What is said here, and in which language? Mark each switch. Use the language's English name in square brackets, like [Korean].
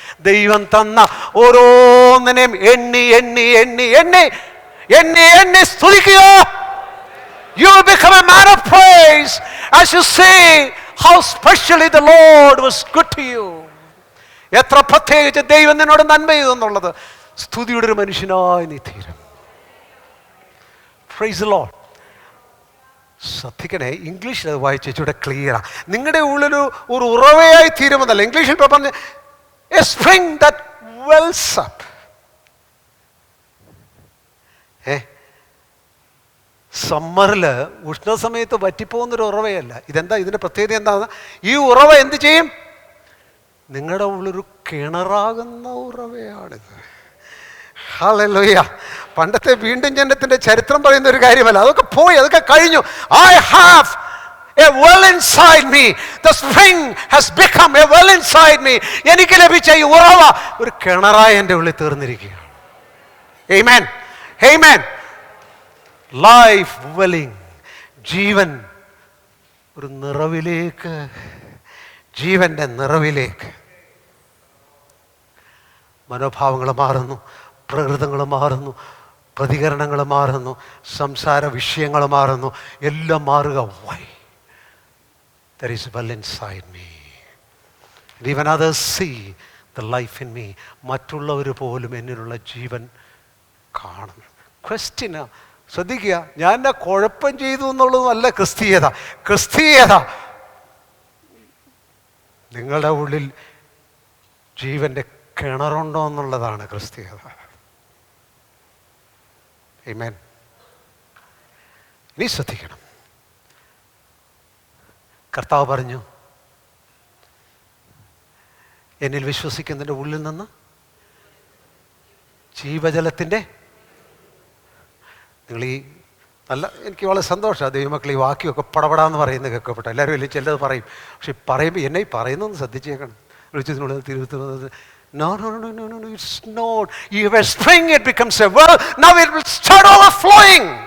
[Malayalam] ദൈവം തന്ന ഓരോന്നിനെയും എണ്ണി എണ്ണി എണ്ണി എണ്ണി എണ്ണി എണ്ണി സ്തുതിക്കുക. [English] You will become a man of praise as you see how specially the Lord was good to you. [Malayalam] എത്ര പ്രത്യേകിച്ച് ദൈവം നിന്നോട് നന്മ ചെയ്തെന്നുള്ളത് സ്തുതിയുടെ ഒരു മനുഷ്യനായി നീ തീരും. [English] Praise the Lord. [Malayalam] ശ്രദ്ധിക്കണേ, ഇംഗ്ലീഷിൽ അത് വായിച്ചൂടെ ക്ലിയറാ. നിങ്ങളുടെ ഉള്ളിൽ ഒരു ഉറവയായി തീരുമെന്നല്ല. ഇംഗ്ലീഷിൽ പറഞ്ഞ [English] a spring that wells up. [Malayalam] സമ്മറിൽ ഉഷ്ണസമയത്ത് വറ്റിപ്പോകുന്നൊരു ഉറവയല്ല. ഇതെന്താ ഇതിൻ്റെ പ്രത്യേകത എന്താണെന്ന്? ഈ ഉറവ എന്ത് ചെയ്യും? നിങ്ങളുടെ ഉള്ളൊരു കിണറാകുന്ന ഉറവയാണിത്. ഹല്ലേലൂയ. പണ്ടത്തെ വീണ്ടും ജനനത്തിൻ്റെ ചരിത്രം പറയുന്ന ഒരു കാര്യമല്ല. അതൊക്കെ പോയി, അതൊക്കെ കഴിഞ്ഞു. [English] I have a well inside me. The spring has become a well inside me. [Malayalam] എനിക്ക് ലഭിച്ച ഈ ഉറവ ഒരു കിണറായി എൻ്റെ ഉള്ളിൽ തീർന്നിരിക്കുകയാണ്. [English] Amen. Amen. Life welling. [Malayalam] ജീവൻ ഒരു നിറവിലേക്ക്, ജീവൻ്റെ നിറവിലേക്ക്. മനോഭാവങ്ങൾ മാറുന്നു, പ്രകൃതങ്ങൾ മാറുന്നു, പ്രതികരണങ്ങൾ മാറുന്നു, സംസാര വിഷയങ്ങൾ മാറുന്നു, എല്ലാം മാറുക. [English] Why? There is well inside me. And even others see the life in me. [Malayalam] മറ്റുള്ളവർ പോലും എന്നിലുള്ള ജീവൻ കാണുന്നു. ക്വസ്റ്റ്യന് ശ്രദ്ധിക്കുക, ഞാൻ എന്നെ കുഴപ്പം ചെയ്തു എന്നുള്ളതുമല്ല ക്രിസ്തീയത. ക്രിസ്തീയത നിങ്ങളുടെ ഉള്ളിൽ ജീവൻ്റെ കിണറുണ്ടോ എന്നുള്ളതാണ് ക്രിസ്തീയത. ആമേൻ. ഇനി ശ്രദ്ധിക്കണം. കർത്താവ് പറഞ്ഞു, എന്നിൽ വിശ്വസിക്കുന്നതിൻ്റെ ഉള്ളിൽ നിന്ന് ജീവജലത്തിൻ്റെ, നിങ്ങൾ ഈ നല്ല, എനിക്ക് വളരെ സന്തോഷമാണ് ദൈവമക്കൾ ഈ വാക്യമൊക്കെ പടപടാന്ന് പറയുന്നത് കേൾക്കപ്പെട്ടെ. എല്ലാവരും വലിയ ചിലത് പറയും, പക്ഷെ പറയുമ്പോൾ എന്നെ ഈ പറയുന്നതെന്ന് ശ്രദ്ധിച്ചേക്കണം. വിളിച്ചതിനുള്ളത് തിരുത്തുന്നത് [English] No, it's not. You have a spring, it becomes a well. Now it will start overflowing.